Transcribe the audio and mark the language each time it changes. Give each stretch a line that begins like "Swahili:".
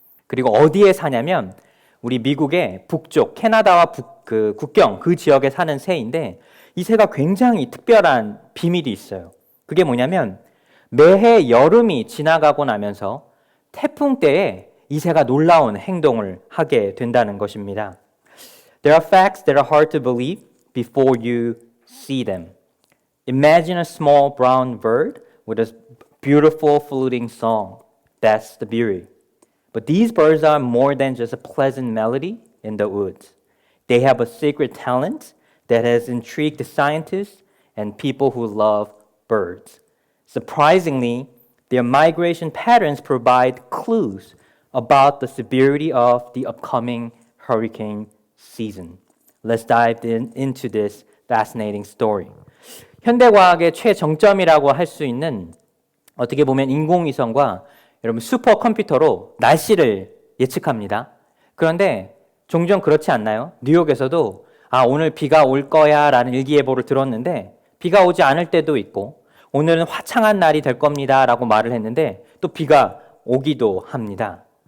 Korean: 그리고 어디에 사냐면 우리 미국의 북쪽 캐나다와 국경 그 지역에 사는 새인데 이 새가 굉장히 특별한 비밀이 있어요. 그게 뭐냐면 매해 여름이 지나가고 나면서 태풍 때에 이 새가 놀라운 행동을 하게 된다는 것입니다.
English: There are facts that are hard to believe before you see them. Imagine a small brown bird with a beautiful fluting song. That's the beauty. But these birds are more than just a pleasant melody in the woods. They have a secret talent that has intrigued the scientists and people who love birds. Surprisingly, their migration patterns provide clues about the severity of the upcoming hurricane season. Let's dive into this fascinating story.
Korean: 현대과학의 최정점이라고 할 수 있는 어떻게 보면 인공위성과 여러분 슈퍼컴퓨터로 날씨를 예측합니다. 그런데 종종 그렇지 않나요? 뉴욕에서도 오늘 비가 올 거야 라는 일기예보를 들었는데 비가 오지 않을 때도 있고 오늘은 화창한 날이 될 겁니다 라고 말을 했는데 또 비가 오기도 합니다.